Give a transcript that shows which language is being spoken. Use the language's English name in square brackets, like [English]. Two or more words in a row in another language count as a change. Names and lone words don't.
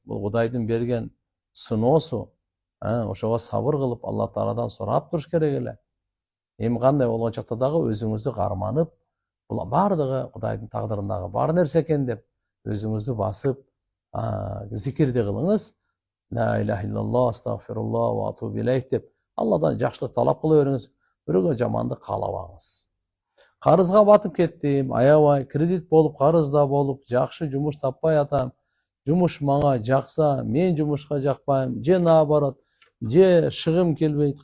[Kyrgyz] Бул Кудайдын берген сыноосу. Ошого сабыр кылып, Алла Тааладан сурап туруш керек эле. Эми кандай болгон чакта дагы өзүңүздү карманып, бул бардыгы Кудайдын тагдырындагы бар нерсе экен деп өзүңүздү басып, зикирди кылыңыз. [Arabic] لا إله إلا الله، أستغفر الله وأتوب إليه [Kyrgyz] деп Алладан жакшылык талап кыла бериңиз. Бирөөгө жамандык каалабаңыз. Карызга батып кеттим, аябай кредит болуп, карызда болуп, жакшы жумуш таппай атам. Жумуш мага жакса, мен жумушка жакпайм, же наоборот, же шыгым келбейт.